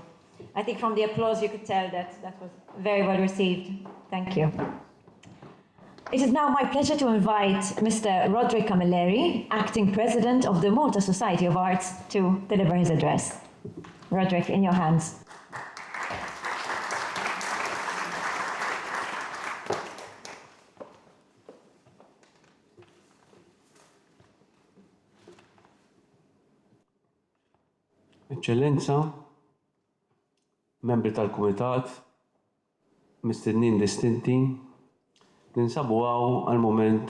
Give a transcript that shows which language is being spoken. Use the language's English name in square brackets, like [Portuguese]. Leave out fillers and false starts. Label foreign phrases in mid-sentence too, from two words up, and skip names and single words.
[English] I think from the applause you could tell that that was very well received. Thank you. It is now my pleasure to invite Mr. Roderick Camilleri, Acting President of the Malta Society of Arts, to deliver his address. Roderick, in your hands. [Maltese] Eccellenza, membri tal-Kumitat, mistednin distinti, ninsabu għal-moment